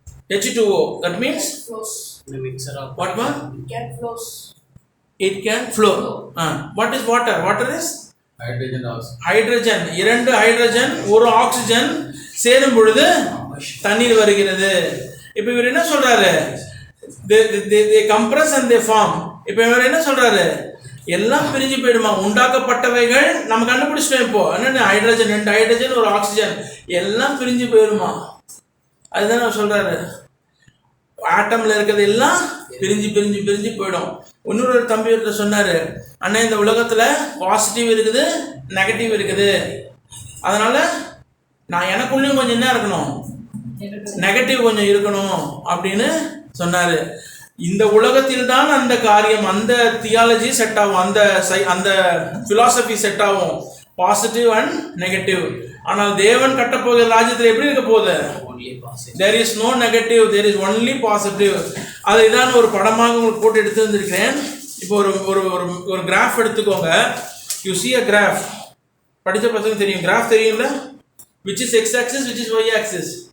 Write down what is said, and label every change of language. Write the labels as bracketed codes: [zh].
[en] H2O. That means The mixture of what one? It can flow. It can flow. What is water? Water is hydrogen also. hydrogen. [ta] 2 hydrogen 1 oxygen சேரும் பொழுது தண்ணீர் வருகிறது. இப்போ இவர் என்ன சொல்றாரு? [en] they compress and they form. [ta] இப்போ இவர் என்ன சொல்றாரு? எல்லாம் பிரிஞ்சு போயிடுமா? உண்டாக்கப்பட்டவைகள் நம்ம கண்டுபிடிச்சிட்டோம். இப்போ என்ன? ஹைட்ரஜன், 2 ஹைட்ரஜன் 1 ஆக்சிஜன் எல்லாம் பிரிஞ்சு போயிடுமா? அதுதான் நான் சொல்றாரு. ஆட்டம்ல இருக்கிறது எல்லாம் பிரிஞ்சு பிரிஞ்சு பிரிஞ்சு போயிடும். இன்னொரு தம்பி சொன்னாரு, அண்ணா இந்த உலகத்துல பாசிட்டிவ் இருக்குது, நெகட்டிவ் இருக்குது. அதனால நான் எனக்குள்ளேயும் கொஞ்சம் என்ன இருக்கணும்? நெகட்டிவ் கொஞ்சம் இருக்கணும் அப்படின்னு சொன்னாரு. இந்த உலகத்தில் தான் அந்த காரியம், அந்த தியாலஜி செட் ஆகும், அந்த பிலாசபி செட் ஆகும், பாசிட்டிவ் அண்ட் நெகட்டிவ். ஆனால் தேவன் கட்டப்போகிற ராஜ்யத்தில் எப்படி இருக்க போகுது? [en] there is no negative, there is only positive. [ta] அதை தான் ஒரு படமாக உங்களுக்கு போட்டு எடுத்து வந்திருக்கிறேன். இப்போ ஒரு கிராஃப் எடுத்துக்கோங்க. [en] you see a graph. [ta] படிச்ச பசங்க தெரியும், கிராஃப் தெரியும்ல? [en] which is x axis, which is y axis?